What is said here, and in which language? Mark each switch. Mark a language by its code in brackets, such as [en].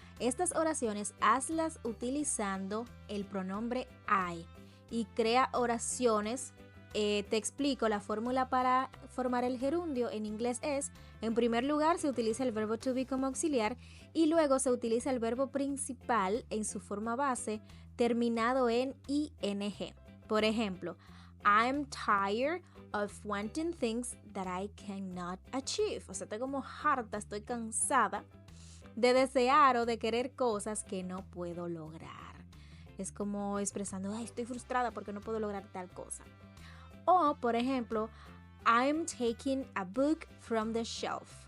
[es] Estas oraciones hazlas utilizando el pronombre I y crea oraciones. Te explico, la fórmula para formar el gerundio en inglés es, en primer lugar se utiliza el verbo to be como auxiliar y luego se utiliza el verbo principal en su forma base terminado en ing. Por ejemplo, [en] I'm tired of wanting things that I cannot achieve. [es] O sea, estoy como harta, estoy cansada de desear o de querer cosas que no puedo lograr. Es como expresando, ay, estoy frustrada porque no puedo lograr tal cosa. O, por ejemplo, [en] I'm taking a book from the shelf.